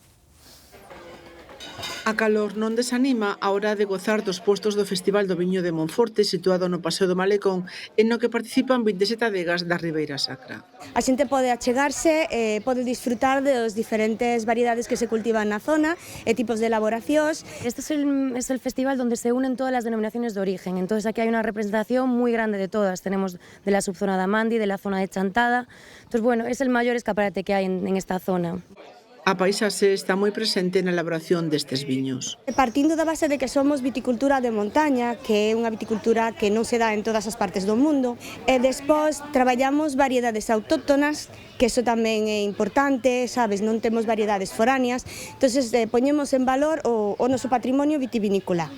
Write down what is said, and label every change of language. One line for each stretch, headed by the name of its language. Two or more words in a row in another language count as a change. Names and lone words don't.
Galician: A calor non desanima a hora de gozar dos postos do Festival do Viño de Monforte, situado no Paseo do Malecón, en no que participan 27 adegas da Ribeira Sacra. A xente pode achegarse e pode disfrutar das diferentes variedades que se cultivan na zona e tipos de elaboracións.
Spanish: Este es el festival donde se unen todas las denominaciones de origen, entonces aquí hay una representación muy grande de todas. Tenemos de la subzona de Amandi, de la zona de Chantada, entonces bueno, es el mayor escaparate que hay en esta zona.
Galician: A paisaxe está moi presente na elaboración destes viños. Partindo da base de que somos viticultura de montaña, que é unha viticultura que non se dá en todas as partes do mundo, e despois traballamos variedades autóctonas, que iso tamén é importante, sabes, non temos variedades foráneas, entonces poñemos en valor o noso patrimonio vitivinícola.